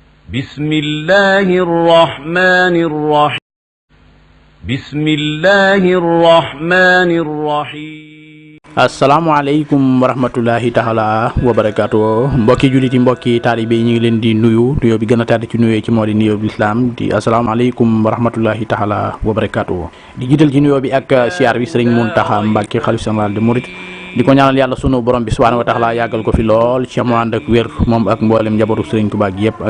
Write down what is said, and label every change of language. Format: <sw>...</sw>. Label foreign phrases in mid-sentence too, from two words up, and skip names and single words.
<ar>بسم الله الرحمن الرحيم بسم الله الرحمن الرحيم السلام عليكم ورحمة الله تعالى وبركاته</ar> <wo>mbokki jullit yi mbokki taalibe yi ñu ngi leen di nuyoo bi gën a tàdd ci nuyoo ci moo di nuyoo bi lislaam di</wo> <ar>السلام عليكم ورحمة الله تعالى وبركاته</ar> <wo>di jiital ci nuyoo bi ak siyaar bi sëriñ Muntaxa Mbàkke xalifa</wo> <fr>général des mourides</fr> <wo>di ko ñaanal yàlla sunu borom bi</wo> <ar>سبحانه وتعالى</ar> <wo>yàggal ko fi lool ci mu ànd ak wér moom ak mboolem njabootu sëriñ Tuubaa gi yëpp ak</wo>